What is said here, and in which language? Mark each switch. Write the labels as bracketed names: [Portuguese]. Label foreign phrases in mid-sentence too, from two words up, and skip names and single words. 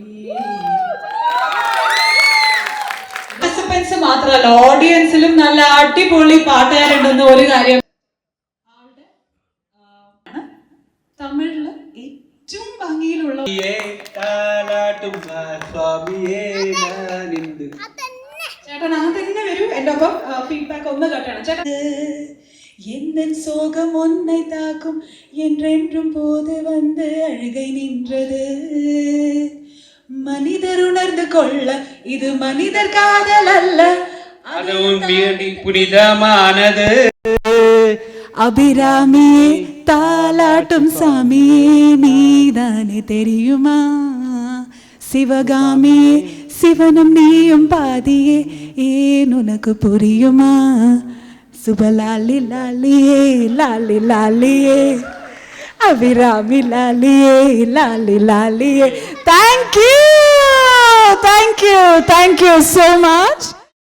[Malayalam] പാർട്ടിസിപ്പൻസ് മാത്രമല്ല, ഓഡിയൻസിലും നല്ല അടിപൊളി പാട്ടുകാരുണ്ടെന്ന് ഒരു കാര്യം. തമിഴില് ഏറ്റവും ഭംഗിയിലുള്ള ചേട്ടൻ ആ തന്നെ വരൂ. എന്റെ ഒപ്പം [English] ഫീഡ്ബാക്ക് [Malayalam] ഒന്ന് കേട്ടണം ചേട്ടൻ. [Tamil] எந்தன் சோகம் உன்னை தாக்கும் என்றென்றும் போது வந்து அழுகை நின்றது. மனிதர் உணர்ந்து கொள்ள இது மனிதர் காதல் அல்ல, அதுவும் புனிதமானது. அபிராமியே தாலாட்டும் சாமியே நீதானே தெரியுமா, சிவகாமியே சிவனும் நீயும் பாதியே ஏன் உனக்கு புரியுமா. சுபலாலி லாலியே லாலி லாலியே, அபிராமி லாலியே லாலி லாலியே. [English] Thank you so much.